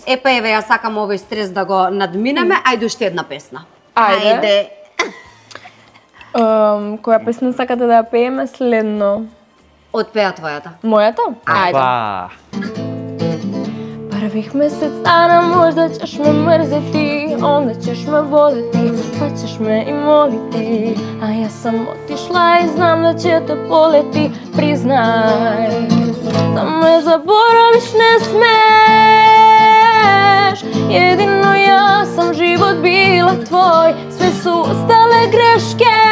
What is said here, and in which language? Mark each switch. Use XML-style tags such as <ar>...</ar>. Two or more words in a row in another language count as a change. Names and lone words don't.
<mk>Епа еве, ја сакам овој стрес да го надминеме, ајде уште една песна. Ајде. Која песна сакате да ја пееме следно? Отпеа твојата. Мојата? Ајде. Па.</mk> <sr>Првих месец дана можда ćeš me mrzeti, onda ćeš me voleti, pa ćeš me i moliti. A ja sam otišla i znam da će te boleti, priznaj da me zaboraviš ne smeš. Jedino ja sam život bila tvoj, sve su ostale greške.</sr>